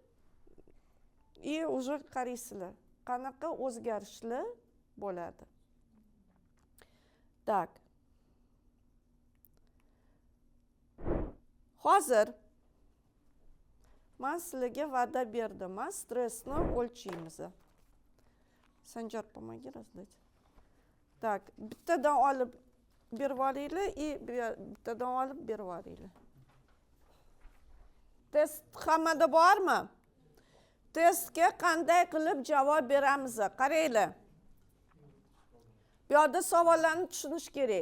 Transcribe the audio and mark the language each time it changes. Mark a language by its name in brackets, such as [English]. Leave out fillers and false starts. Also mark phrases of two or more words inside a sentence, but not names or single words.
[Uzbek] Уже qaraysizlar, qanaqa o'zgarishlar bo'ladi. [Russian] Так. [Uzbek] Hozir men sizlarga va'da berdim. Stressni o'lchaymiz. Sanjar, [Russian] помоги раздать. Так, [Uzbek] bittadan olib berib olinglar и bittadan olib berib olinglar. Test hammada bormi? Testga qanday qilib javob beramiz? Qaranglar. Bu yerda savollarni tushunish kerak.